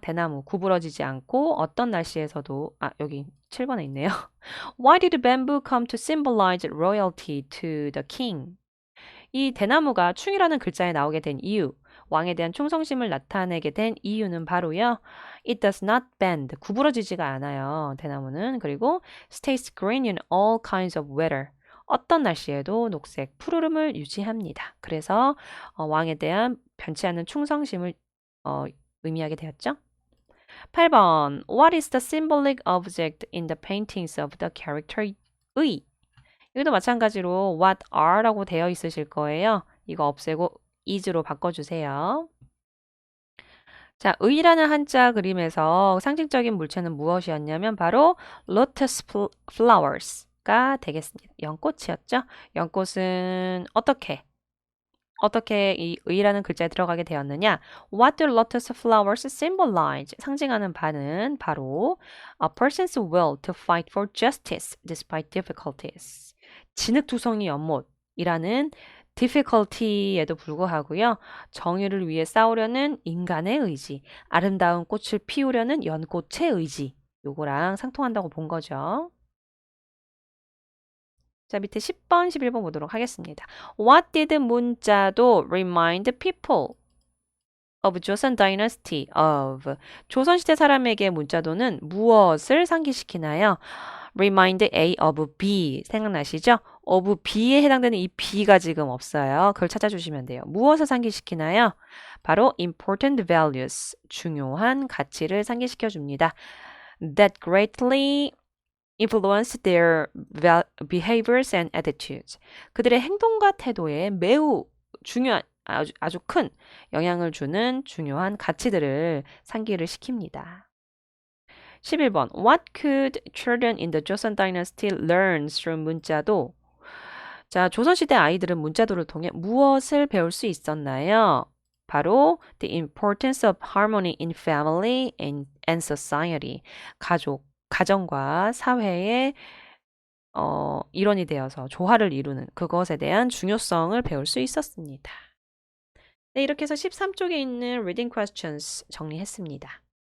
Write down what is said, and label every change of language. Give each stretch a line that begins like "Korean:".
Korean: 대나무, 구부러지지 않고 어떤 날씨에서도, 여기 7번에 있네요.
English: Why did bamboo come to symbolize royalty to the king?
Korean: 이 대나무가 충이라는 글자에 나오게 된 이유, 왕에 대한 충성심을 나타내게 된 이유는 바로요.
English: It does not bend.
Korean: 구부러지지가 않아요. 대나무는.
English: 그리고 stays green in all kinds of weather.
Korean: 어떤 날씨에도 녹색, 푸르름을 유지합니다. 그래서 왕에 대한 변치 않는 충성심을 의미하게 되었죠. 8번.
English: What is the symbolic object in the paintings of the character 의?
Korean: 여기도 마찬가지로
English: what are
Korean: 라고 되어 있으실 거예요. 이거 없애고 is로 바꿔주세요. 자, 의라는 한자 그림에서 상징적인 물체는 무엇이었냐면 바로 lotus flowers가 되겠습니다. 연꽃이었죠? 연꽃은 어떻게 이 의라는 글자에 들어가게 되었느냐?
English: What do lotus flowers symbolize?
Korean: 상징하는 바는 바로
English: a person's will to fight for justice despite difficulties.
Korean: 진흙투성이 연못이라는 difficulty에도 불구하고요. 정의를 위해 싸우려는 인간의 의지, 아름다운 꽃을 피우려는 연꽃의 의지, 요거랑 상통한다고 본 거죠. 자, 밑에 10번, 11번 보도록 하겠습니다.
English: What did 문자도 remind people of Joseon Dynasty of?
Korean: 조선시대 사람에게 문자도는 무엇을 상기시키나요?
English: Remind A of B.
Korean: 생각나시죠? of B에 해당되는 이 B가 지금 없어요. 그걸 찾아주시면 돼요. 무엇을 상기시키나요?
English: 바로 important values.
Korean: 중요한 가치를 상기시켜 줍니다.
English: That greatly influence their behaviors and attitudes.
Korean: 그들의 행동과 태도에 매우 중요한, 아주 큰 영향을 주는 중요한 가치들을 상기를 시킵니다. 11번.
English: What could children in the Joseon Dynasty learn through 문자도?
Korean: 자, 조선시대 아이들은 문자도를 통해 무엇을 배울 수 있었나요?
English: 바로 the importance of harmony in family and society.
Korean: 가정과 사회의 일원이 되어서 조화를 이루는 그것에 대한 중요성을 배울 수 있었습니다. 네, 이렇게 해서 13쪽에 있는 reading questions 정리했습니다.